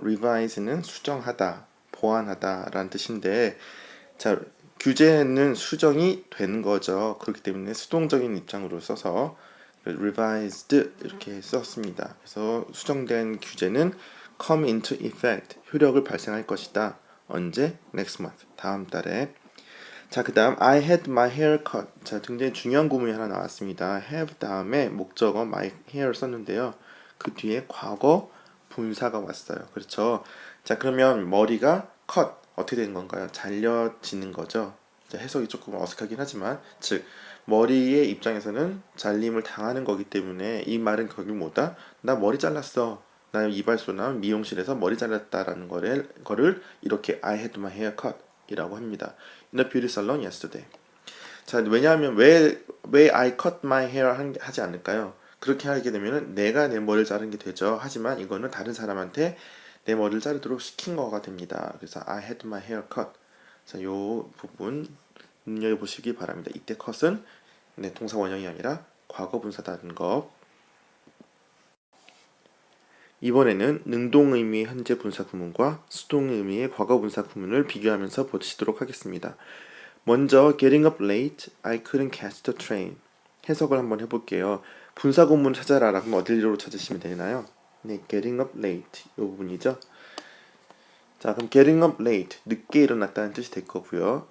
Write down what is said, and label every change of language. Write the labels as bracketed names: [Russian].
[Korean] revise는 수정하다, 보완하다 라는 뜻인데 자, 규제는 수정이 되는 거죠. 그렇기 때문에 수동적인 입장으로 써서 revised 이렇게 썼습니다. 그래서 수정된 규제는 [English] come into effect, [Korean] 효력을 발생할 것이다. 언제? next month, 다음 달에. 자, 그 다음 I had my hair cut. 자, 굉장히 중요한 구문이 하나 나왔습니다. have 다음에 목적어 my hair 썼는데요. 그 뒤에 과거 분사가 왔어요. 그렇죠? 자, 그러면 머리가 cut 어떻게 된 건가요? 잘려지는 거죠. 자, 해석이 조금 어색하긴 하지만 즉 머리의 입장에서는 잘림을 당하는 거기 때문에 이 말은 거기 뭐다? 나 머리 잘랐어. 나 이발소나 미용실에서 머리 잘랐다라는 거를 이렇게 [English] I had my hair cut [Korean] 이라고 합니다. [English] In a beauty salon yesterday. [Korean] 자, 왜냐하면 왜 [English] I cut my hair [Korean] 하지 않을까요? 그렇게 하게 되면은 내가 내 머리를 자른 게 되죠. 하지만 이거는 다른 사람한테 내 머리를 자르도록 시킨 거가 됩니다. 그래서 [English] I had my hair cut. [Korean] 자, 요 부분 눈여겨보시기 바랍니다. 이때 cut은 동사 원형이 아니라 과거 분사다는 거. 이번에는 능동 의미의 현재 분사 구문과 수동 의미의 과거 분사 구문을 비교하면서 보시도록 하겠습니다. 먼저 [English] getting up late, I couldn't catch the train. [Korean] 해석을 한번 해볼게요. 분사 구문 찾아라 라고 하면 어디로 찾으시면 되나요? 네, [English] getting up late [Korean] 이 부분이죠. 자, 그럼 getting up late, 늦게 일어났다는 뜻이 될 거고요.